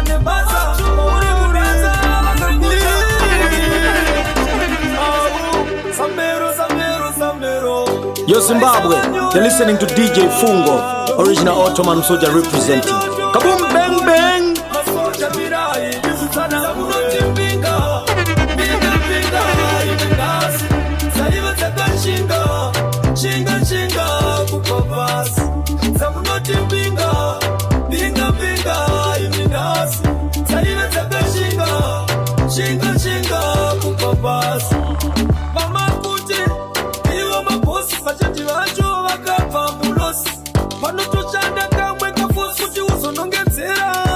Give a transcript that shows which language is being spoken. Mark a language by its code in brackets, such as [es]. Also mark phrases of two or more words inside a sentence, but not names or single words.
[sn] maza uri muraza bakakuta Samero [en] Yo Zimbabwe, you're listening to DJ Fungo, original Ottoman soldier representing. Kaboom bang bang. [sn] Masoja mirai yusana unotimbinga binga binga imenasi saiva takashinga chinga kukopasi samunotimbinga binga binga imenasi saiva takashinga chinga kukopasi mama kuti iwo mabosi vachati vacho vakabva mulosi vanotoshanda kamwe kafusi kuti uzonongedzera